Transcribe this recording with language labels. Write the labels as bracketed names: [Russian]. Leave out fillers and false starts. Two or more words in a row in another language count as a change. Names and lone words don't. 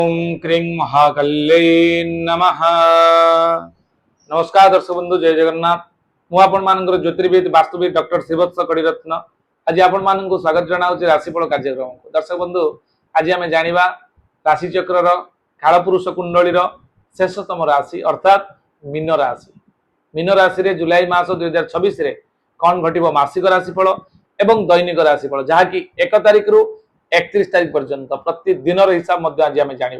[Sanskrit] ओम क्रीं महाकल्यै नमः। [Odia] ନମସ୍କାର ଦର୍ଶକ ବନ୍ଧୁ, ଜୟ ଜଗନ୍ନାଥ। ମୁଁ ଆପଣ ମାନଙ୍କର ଜ୍ୟୋତିର୍ବିଦ ବାସ୍ତୁବିଦ ଡକ୍ଟର ଶ୍ରୀବତ୍ସ କଡ଼ୀରତ୍ନ ଆଜି ଆପଣ ମାନଙ୍କ ସ୍ୱାଗତ ଜଣାଉଁ ରାଶିଫଳ କାର୍ଯ୍ୟକ୍ରମ କୁ। ଦର୍ଶକ ବନ୍ଧୁ, ଆଜି ଆମେ ଜାଣିବା ରାଶି ଚକ୍ର କାଳପୁରୁଷ କୁଣ୍ଡଳୀ ଶେଷତମ ରାଶି ଅର୍ଥାତ ମୀନ ରାଶି। ମୀନ ରାଶି ରେ ଜୁଲାଇ ମାସ 2026 ରେ କଣ ଘଟିବ ମାସିକ ରାଶିଫଳ ଏବଂ ଦୈନିକ ରାଶିଫଳ ଯାହାକି 1 ତାରିଖ ରୁ 31 ତାରିଖ ପର୍ଯ୍ୟନ୍ତ ପ୍ରତିଦିନ ହିସାବ ଆଜି ଆମେ ଜାଣିବା।